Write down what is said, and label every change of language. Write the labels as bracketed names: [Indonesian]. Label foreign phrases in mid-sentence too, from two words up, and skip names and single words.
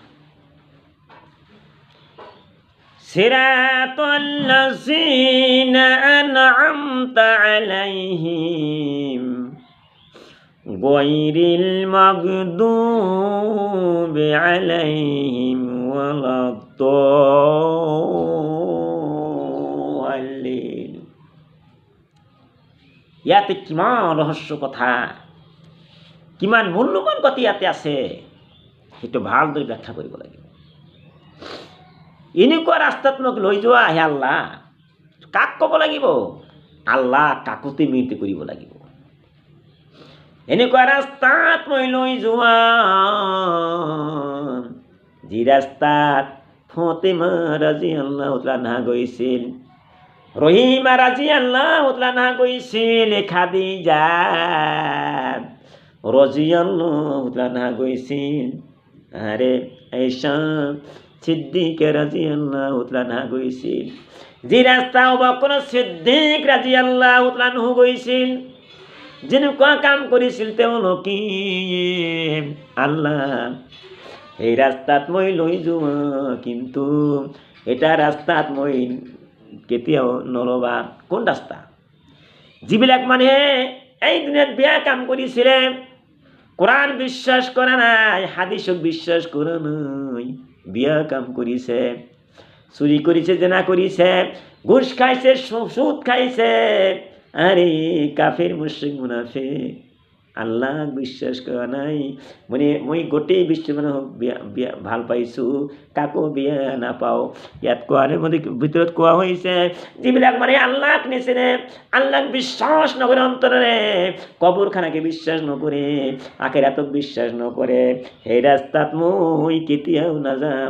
[Arabic] صراط الذين أنعمت عليهم غير المغضوب عليهم ولا الضالين. [Assamese] ইয়াতে কিমান রহস্য কথা, কিমান মূল্যবান কথা ইয়াতে আছে, সেইটো ভালদৰে ব্যাখ্যা কৰিব লাগিব। এনেকুৱা ৰাস্তাত মোক লৈ যোৱা হে আল্লাহ, কাক ক'ব লাগিব? আল্লাহ কাকতি মিনতি কৰিব লাগিব। এনেকুৱা ৰাস্তাত মই লৈ যোৱা, যি ৰাস্তাত ফাতিমা [Arabic] رضي الله عنها [Assamese] গৈছিল, রহিমা [Arabic] رضي الله عنها [Assamese] গৈছিল, খাদিজা [Arabic] رضي الله عنها গৈছিল, [Assamese] আরে আয়েশা সিদ্দিকা [Arabic] رضي الله عنها [Assamese] গৈছিল, যে রাস্তা আবু বকর সিদ্দিক [Arabic] رضي الله عنه [Assamese] গৈছিল, যেনেকুৱা কাম কৰিছিল তেওঁলোকে, আল্লাহ এই ৰাস্তাত মই লৈ যোৱা, কিন্তু এটা ৰাস্তাত মই কেতিয়াও নলবা। কোন ৰাস্তা? যিবিলাক মানুহে এই দুনিয়াত বেয়া কাম কৰিছিলে, কোরআন বিশ্বাস কৰা নাই, হাদিসক বিশ্বাস কৰা নাই, বেয়া কাম কৰিছে, চুরি কৰিছে, জেনা কৰিছে, ঘুষ খাইছে, সুদ খাইছে, আরে কাফের মুশরিক মুনাফিক, আল্লাহ বিশ্বাস কৰা নাই, মানে মই গোটেই বিশ্ব মানুহক ভাল পাইছোঁ, কাকো বিয়া নাপাওঁ। ইয়াত কোৱাৰ ভিতৰত কোৱা হৈছে, যিবিলাক মানে আল্লাহক নিচিনে, আল্লাহক বিশ্বাস নকৰে অন্তৰেৰে, কবৰখানাকে বিশ্বাস নকৰে, আখিৰাতক বিশ্বাস নকৰে, সেই ৰাস্তাত মই কেতিয়াও নাযাম।